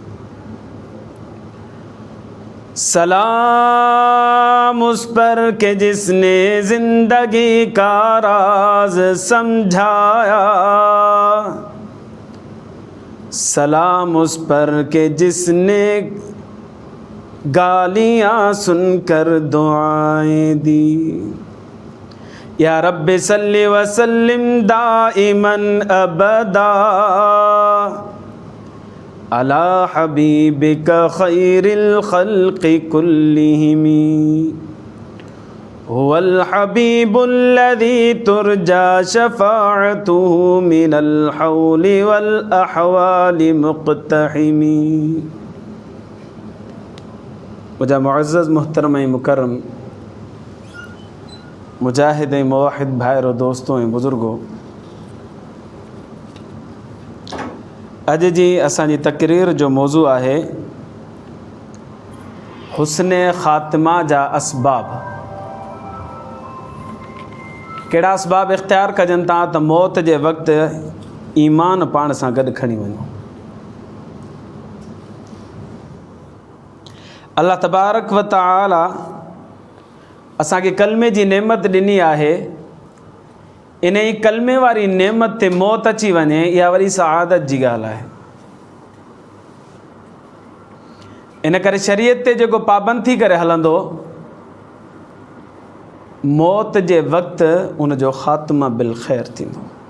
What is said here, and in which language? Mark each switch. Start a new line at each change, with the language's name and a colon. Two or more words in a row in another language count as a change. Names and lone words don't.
Hindi: सलाम उस पर के जिसने ज़िंदगी का राज समझाया, सलाम उस पर के जिसने गालियाँ सुनकर दुआएं दी।
Arabic: يا رب صل وسلم دائما أبدا على حبيبك خير الخلق كلهم، هو الحبيب الذي ترجى شفاعته من الهول والأهوال مقتحم.
Sindhi: मुझा मुअज़्ज़ज़ मुहतरम मुकर्रम मुजाहिद मुवाहिद भाइरों दोस्तों बुज़ुर्गों, अॼु जी असांजी तक़रीर जो मौज़ू आहे हुस्न ख़ातिमा जा असबाब। कहिड़ा असबाब इख़्तियार कजनि था त मौत जे वक़्तु ईमान पाण सां गॾु खणी वञो। अल्लाह तबारक व तआला असांखे कलमे जी नेमत ॾिनी आहे, इन ई कलमे वारी नेमत ते मौत अची वञे, इहा वरी सआदत जी ॻाल्हि आहे। इन करे शरीयत ते जेको पाबंद थी करे हलंदो, मौत जे वक़्तु उनजो ख़ात्मा बिल ख़ैर थींदो।